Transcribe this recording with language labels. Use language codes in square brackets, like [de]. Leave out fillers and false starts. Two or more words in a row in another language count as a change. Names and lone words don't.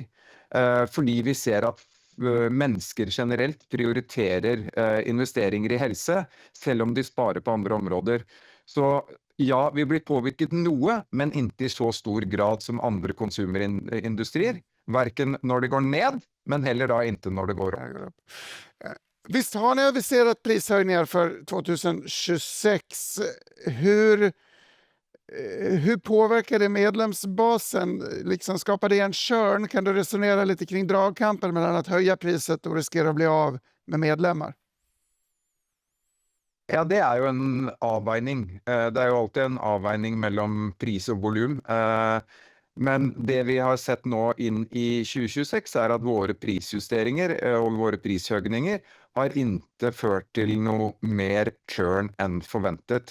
[no] Fordi vi ser at mennesker generelt prioriterer investeringer i helse, selv om de sparer på andre områder. Så ja, vi blir påvirket noe, men ikke i så stor grad som andre konsumerindustrier. Hverken når det går ned, men heller da ikke når det går opp. [sv] Visst har ni aviserat prishöjningar för 2026. Hur påverkar det medlemsbasen? Liksom skapar det en churn? Kan du resonera lite kring dragkampen mellan att höja priset och riskera att bli av med medlemmar? [no] Ja, det er jo en avveining. Det er jo alltid en avveining mellom pris og volum. Men det vi har sett nå inn i 2026 er at våre prisjusteringer og våre prishøgninger har ikke ført til noe mer churn enn forventet.